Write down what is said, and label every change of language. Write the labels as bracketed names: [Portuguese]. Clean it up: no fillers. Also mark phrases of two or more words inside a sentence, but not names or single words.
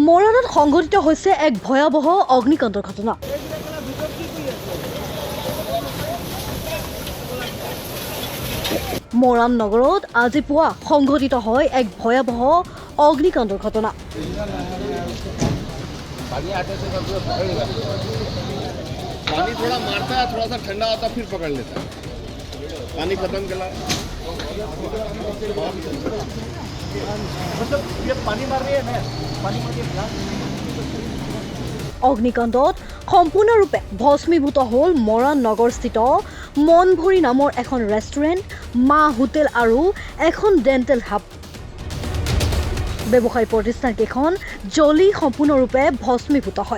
[Assamese] মৰাণত সংঘটিত হৈছে এক ভয়াৱহ অগ্নিকাণ্ডৰ ঘটনা। মৰাণ নগৰত আজি পুৱা সংঘটিত হয় এক ভয়াৱহ অগ্নিকাণ্ডৰ ঘটনা। [Hindi] पानी थोड़ा मारता है, थोड़ा सा ठंडा होता फिर पकड़ लेता है। पानी खत्म करा मतलब ये पानी मार रही है ना, पानी मार रही है। [Assamese] অগ্নিকাণ্ডত সম্পূৰ্ণৰূপে ভস্মীভূত হ'ল মৰাণ নগৰস্থিত মনভৰি নামৰ এখন ৰেষ্টুৰেণ্ট, মা হোটেল আৰু এখন ডেণ্টেল হাব। ব্যৱসায়ী প্ৰতিষ্ঠানকেইখন জ্বলি সম্পূৰ্ণৰূপে ভস্মীভূত হয়।